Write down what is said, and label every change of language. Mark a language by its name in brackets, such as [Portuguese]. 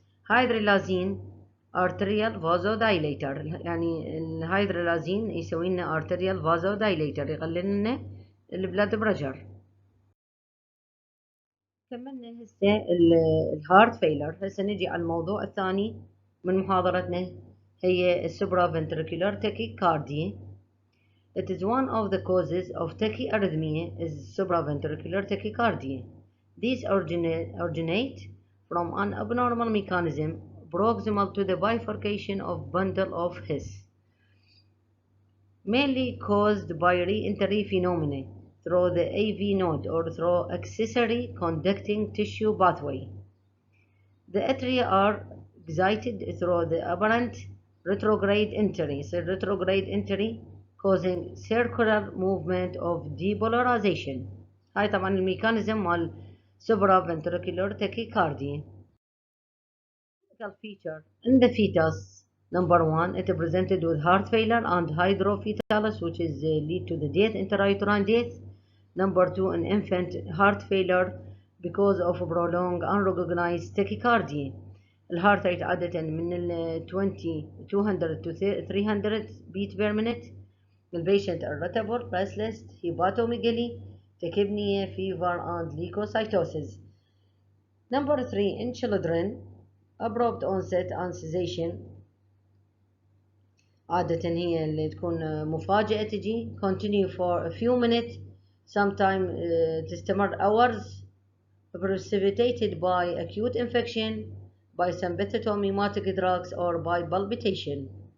[Arabic] Hydralazine [English] arterial vasodilator [Arabic] يعني الهيدرالازين يسوي لنا arterial vasodilator يقلل لنا البلاد بريشر. كملنا هسه الهارت فيلر. هسه نجي على الموضوع الثاني من محاضرتنا هي [English] supraventricular tachycardia. It is one of the causes of tachyarrhythmia is supraventricular tachycardia. These originate from an abnormal mechanism proximal to the bifurcation of bundle of His, mainly caused by re-entry phenomena through the AV node or through accessory conducting tissue pathway. The atria are excited through the apparent retrograde entry, so retrograde entry causing circular movement of depolarization. [Arabic] هاي طبعا الميكانيزم مال supraventricular tachycardia. [English] Clinical feature in the fetus. Number 1, it is presented with heart failure and hydrophytalis, which is lead to the death, intrauterine death. Number 2, an infant heart failure because of prolonged unrecognized tachycardia. [Arabic] الهارت ريت عادة من ال 200 [English] to 300 beat per minute. [Arabic] البيشنت [English] irritable, restless, hepatomegaly, tachypnea, fever and leukocytosis. Number 3, in children, abrupt onset and cessation [Arabic] عادة هي اللي تكون مفاجئة تجي [English] continue for a few minutes [Arabic] sometimes تستمر [English] hours precipitated by acute infection by symptomatic drugs or by palpitation.